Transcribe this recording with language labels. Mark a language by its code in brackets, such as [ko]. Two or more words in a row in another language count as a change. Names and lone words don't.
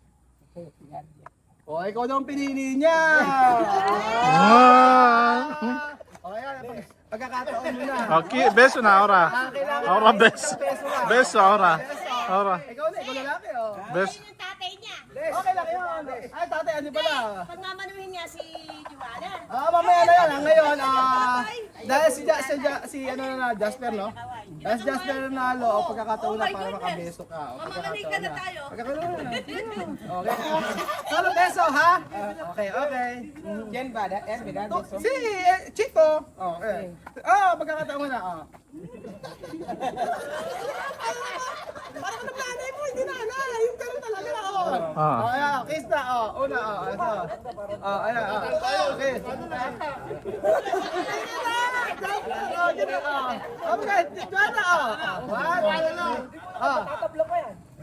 [es] Me puede cuidar bien. [tl] Oh, ikaw daw ang pinili niya. Oh, ayan, pagkakataon mo na. [es] Okay, beso na ahora. [tl] Kailangan [es] Ahora beso. Beso ahora. Ahora. [tl] Ikaw lalaki, oh. [es] Beso. [tl] Yung tatay niya. Okay lang yun. Ay, tatay, ano pala? Pagmamanuhin niya si Juana. Mamaya na yan. Ngayon, dahil si ano na, Jasper, no? Dahil si Jasper nanalo, pagkakataon na para makabeso ka. Mamamanig ka na tayo. Pagkakataon na. Okay. [es] Solo beso, [tl] ha? Okay, okay. [es] ¿Quién va a dar? ¿Él me da beso? [tl] Si Chico. Okay. Pagkakataon na. Parang nanay mo, hindi na alala. Yung ganun talaga. Ayan, kiss na. Una, ito. Ayan, okay. Okay, Joanna, tatablo pa yan.